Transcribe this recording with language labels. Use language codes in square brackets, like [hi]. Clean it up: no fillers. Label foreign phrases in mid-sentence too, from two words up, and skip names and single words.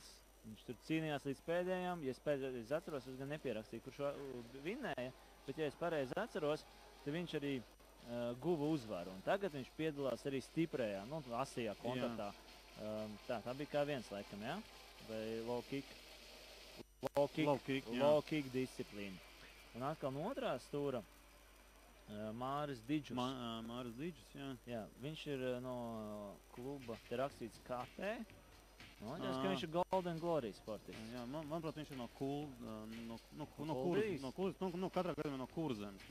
[lv] Viņš tur cīnījās līdz pēdējām. Ja es atceros, es gan nepierakstīju, kurš vinnēja. Bet, ja es pareizi atceros, tad viņš arī guva uzvaru. Un tagad viņš piedalās arī stiprajā, asajā kontaktā. Tā bija kā viens laikam, jā? Vai [en] low kick? Low kick [lv] disciplīna. Un atkal no otrā stūra Māris Didžus. Māris Didžus, jā. Jā, viņš ir no kluba, te rakstīts KT. Man liekas, ka viņš ir Golden Glory sportists. Jā, manuprāt, viņš ir katrā gadījumā no Kurzemes.